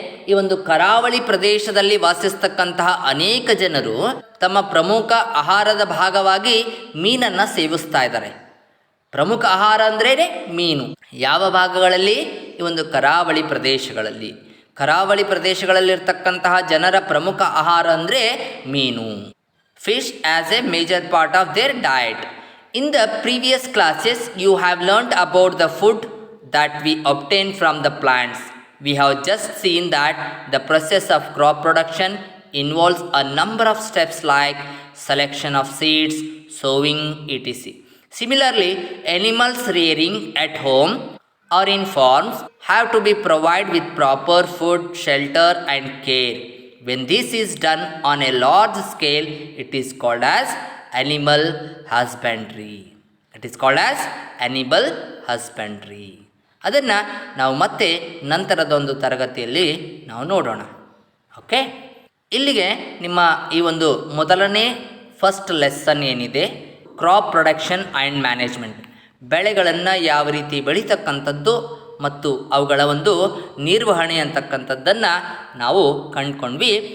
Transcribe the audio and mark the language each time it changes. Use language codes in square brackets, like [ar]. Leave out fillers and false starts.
[kn] ಈ ಒಂದು ಕರಾವಳಿ ಪ್ರದೇಶದಲ್ಲಿ ವಾಸಿಸ್ತಕ್ಕಂತಹ ಅನೇಕ ಜನರು ತಮ್ಮ ಪ್ರಮುಖ ಆಹಾರದ ಭಾಗವಾಗಿ ಮೀನನ್ನು ಸೇವಿಸ್ತಾ ಇದ್ದಾರೆ. ಪ್ರಮುಖ ಆಹಾರ ಅಂದ್ರೇ ಮೀನು. ಯಾವ ಭಾಗಗಳಲ್ಲಿ? ಈ ಒಂದು ಕರಾವಳಿ ಪ್ರದೇಶಗಳಲ್ಲಿ. ಕರಾವಳಿ ಪ್ರದೇಶಗಳಲ್ಲಿರ್ತಕ್ಕಂತಹ ಜನರ ಪ್ರಮುಖ ಆಹಾರ ಅಂದರೆ ಮೀನು. [en] Fish as a major part of their diet. In the previous classes, you have learnt about the food that we obtain from the plants. We have just seen that the process of crop production involves a number of steps like selection of seeds, sowing, etc. Similarly, animals rearing at home or in farms have to be provided with proper food, shelter and care. When this is done on a large scale, it is called as animal husbandry. It is called as animal husbandry. [kn] ಅದನ್ನು ನಾವು ಮತ್ತೆ ನಂತರದ ಒಂದು ತರಗತಿಯಲ್ಲಿ ನಾವು ನೋಡೋಣ. Okay, ಇಲ್ಲಿಗೆ ನಿಮ್ಮ ಈ ಒಂದು ಮೊದಲನೇ ಫಸ್ಟ್ ಲೆಸನ್ ಏನಿದೆ, ಕ್ರಾಪ್ ಪ್ರೊಡಕ್ಷನ್ ಆ್ಯಂಡ್ ಮ್ಯಾನೇಜ್ಮೆಂಟ್, ಬೆಳೆಗಳನ್ನು ಯಾವ ರೀತಿ ಬೆಳೀತಕ್ಕಂಥದ್ದು ಮತ್ತು ಅವುಗಳ ಒಂದು ನಿರ್ವಹಣೆ ಅಂತಕ್ಕಂಥದ್ದನ್ನು ನಾವು ಕಂಡುಕೊಂಡ್ವಿ.